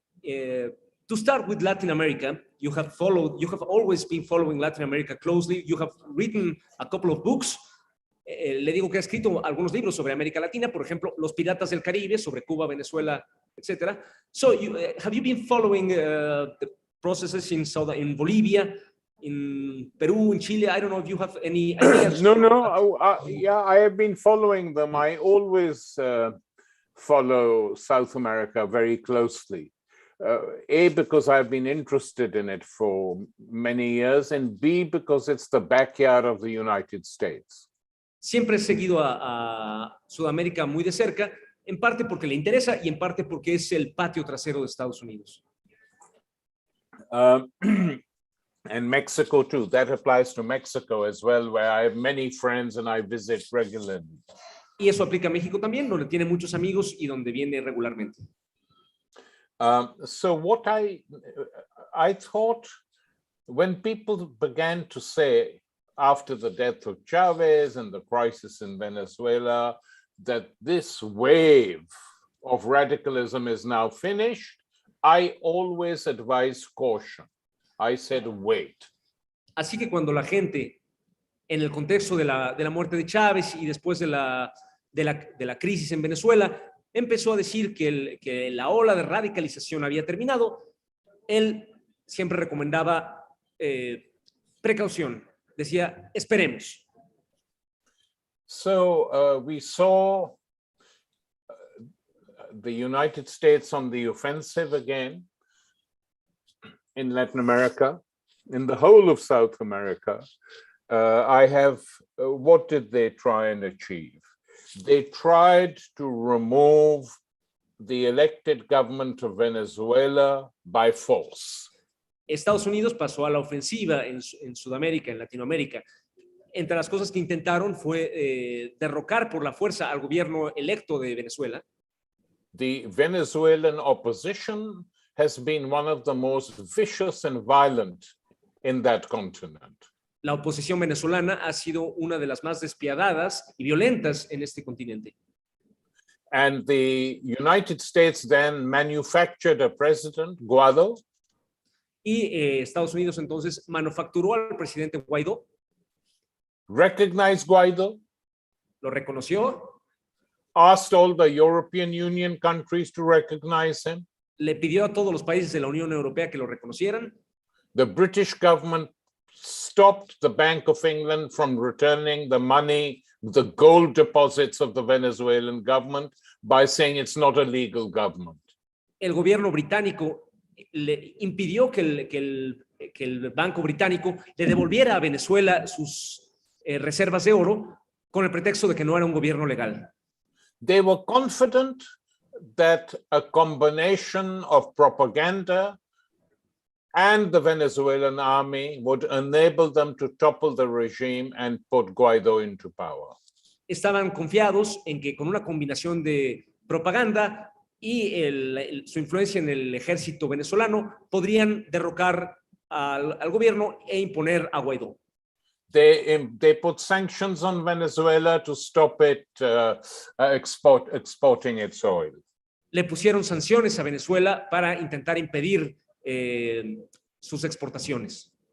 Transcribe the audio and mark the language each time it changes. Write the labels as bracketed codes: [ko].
[en] To start with Latin America, you have always been following Latin America closely. You have written a couple of books. [es] Le digo que ha escrito algunos libros sobre América Latina, por ejemplo, Los Piratas del Caribe, sobre Cuba, Venezuela, etc. [en] So, have you been following the processes in Bolivia, in Peru, in Chile? I don't know if you have any ideas. No. Yeah, I have been following them. I always follow South America very closely. A, because I've been interested in it for many years, and B, because it's the backyard of the United States. [es] Siempre he seguido a Sudamérica muy de cerca, en parte porque le interesa y en parte porque es el patio trasero de Estados Unidos. [en] And Mexico too. That applies to Mexico as well, where I have many friends and I visit regularly. [es] Y eso aplica a México también, donde tiene muchos amigos y donde viene regularmente. [en] So what I thought, when people began to say after the death of Chavez and the crisis in Venezuela, that this wave of radicalism is now finished, I always advise caution. I said, wait. [es] Así que cuando la gente, en el contexto de la muerte de Chávez y después de la crisis en Venezuela, empezó a decir que la ola de radicalización había terminado, él siempre recomendaba precaución. Decía, esperemos. [en] So we saw the United States on the offensive again in Latin America, in the whole of South America. What did they try and achieve? They tried to remove the elected government of Venezuela by force. [es] Estados Unidos pasó a la ofensiva en Sudamérica, en Latinoamérica. Entre las cosas que intentaron fue derrocar por la fuerza al gobierno electo de Venezuela. [en] The Venezuelan opposition has been one of the most vicious and violent in that continent. [es] La oposición venezolana ha sido una de las más despiadadas y violentas en este continente. [en] And the United States then manufactured a president, Guaido. [es] Y Estados Unidos entonces manufacturó al presidente Guaidó. [en] Recognized Guaido. [es] Lo reconoció. [en] Asked all the European Union countries to recognize him. [es] Le pidió a todos los países de la Unión Europea que lo reconocieran. [en] The British government stopped the Bank of England from returning the money, the gold deposits of the Venezuelan government by saying it's not a legal government. [es] El gobierno británico le impidió que el Banco Británico le devolviera a Venezuela sus reservas de oro con el pretexto de que no era un gobierno legal. [en] They were confident that a combination of propaganda and the Venezuelan army would enable them to topple the regime and put Guaido into power. [es] Estaban confiados en que con una combinación de propaganda y su influencia en el ejército venezolano podrían derrocar al gobierno e imponer a Guaidó. [en] They put sanctions on Venezuela to stop it exporting its oil. [es] Le pusieron sanciones a Venezuela para intentar impedir sus exportaciones.